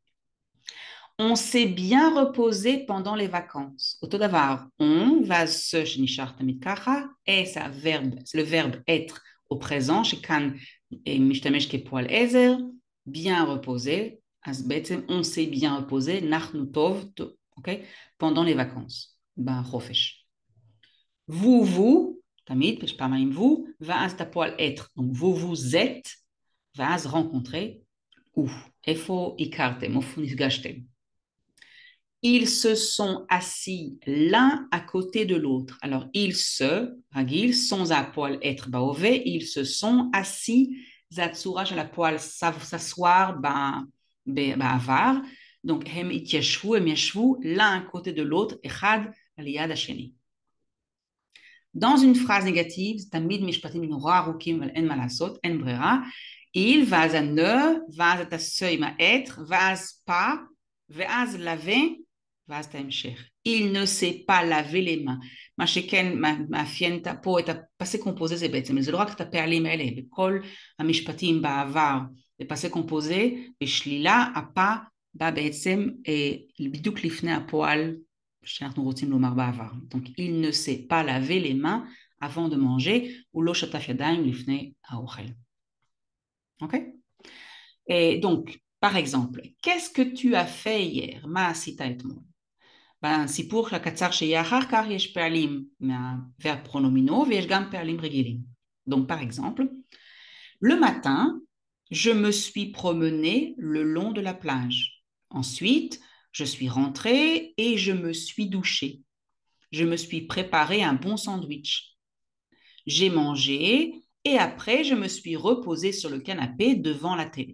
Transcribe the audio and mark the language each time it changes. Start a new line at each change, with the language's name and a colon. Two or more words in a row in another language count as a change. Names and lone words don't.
French: On s'est bien reposé pendant les vacances.
Hebrew: אותו דבר, on, ואז ce שנשאר תמיד ככה,
French: et c'est le verbe être au présent,
Hebrew: שכאן משתמש כפועל עזר,
French: bien reposé,
Hebrew: אז בעצם
French: on s'est bien reposé,
Hebrew: אנחנו טוב, אוקיי?
French: pendant les vacances, בחופש. vous,
Hebrew: תמיד, יש פעמיים vous, ואז את הפועל être,
French: donc vous êtes,
Hebrew: ואז rencontrer, où, איפה הכרתם, איפה נפגשתם.
French: Ils se sont assis l'un à côté de l'autre. Alors, ils se, רגיל, sans הפועל être בהווה, ils se sont assis,
Hebrew: זה הצורה של הפועל s'asseoir בעבר, donc הם התיישבו, הם ישבו
French: l'un à côté de l'autre,
Hebrew: אחד על יד השני.
French: Dans une phrase négative,
Hebrew: זה תמיד משפטים נורא ארוכים, אבל אין מה לעשות, אין ברירה. il, ואז ne, ואז את ה-se עם ה-être, ואז pas, ואז l'avait, ואז את ההמשך.
French: il ne sait pas laver les mains.
Hebrew: מה שכן מאפיין פה את הפסי קומפוזה זה בעצם, זה לא רק את הפעלים האלה, בכל המשפטים בעבר, בפסי קומפוזה, בשלילה, הפה בא בעצם בדיוק לפני הפועל שאנחנו רוצים לומר בעבר.
French: Donc, il ne sait pas laver les mains avant de manger,
Hebrew: הוא לא שטף ידיים לפני האוכל. אוקיי?
French: Donc, par exemple, qu'est-ce que tu as fait hier?
Hebrew: מה עשית אתמול? בסיפור הקצר שיהיה אחר כך יש פעלים מהוורב פרונומינו ויש גם פעלים רגילים.
French: Donc, par exemple, le matin, je me suis promené le long de la plage. Ensuite, je suis rentré et je me suis douché. Je me suis préparé un bon sandwich. J'ai mangé et après, je me suis reposé sur le canapé devant la télé.